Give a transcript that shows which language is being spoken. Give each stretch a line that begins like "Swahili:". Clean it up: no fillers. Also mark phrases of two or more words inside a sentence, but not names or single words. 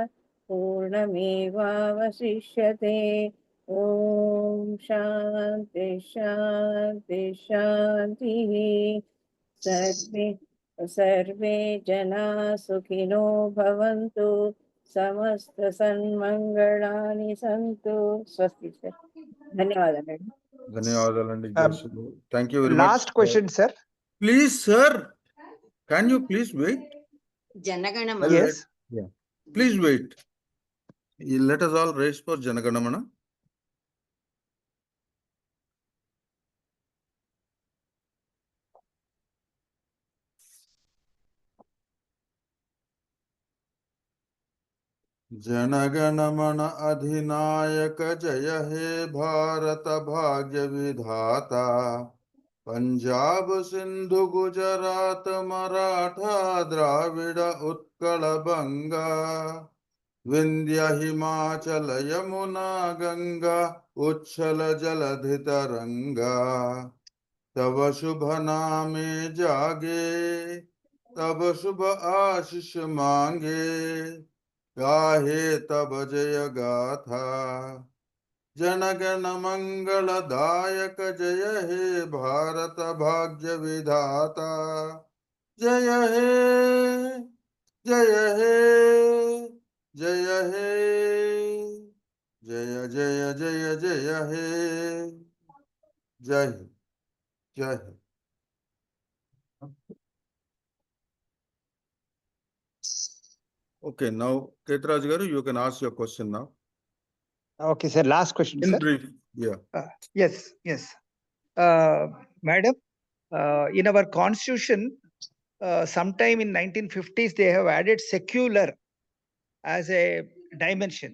Sanskrit: पूर्णमेवावशिष्यते ॐ शान्ति शान्ति शान्तिः सर्वे जनाः सुखिनो भवन्तु समस्तसन्मङ्गलानि सन्तु स्वस्ति सर धन्यवादः मैडम
Telugu: ధన్యవాదాలండి జయశ్రీ.
English: Thank you very much. Last question, sir. Please, sir, can you please wait? Janaganamana. Yes. Yeah. Please wait. Let us all raise for Janaganamana.
Bangla: জনগণমন অধিনায়ক জয় হে ভারত ভাগ্য বিধাতা পঞ্জাব সিন্ধু গুজরাট মরাঠা দ্রাবিড় উৎকল বঙ্গ বিন্ধ্য হিমাচল যমুনা গঙ্গা উচ্ছল জলধি তরঙ্গ তব শুভ নামে জাগে তব শুভ আশিস মাগে গাহে তব জয় গাথা জনগণ মঙ্গলদায়ক জয় হে ভারত ভাগ্য বিধাতা জয় হে জয় হে জয় হে জয় জয় জয় জয় হে জয় জয় হে.
English: Okay, now Ketraj garu, you can ask your question now. Okay, sir. Last question, In sir. brief, yeah. Yes, yes. Madam, in our constitution, sometime in 1950s, they have added secular as a dimension.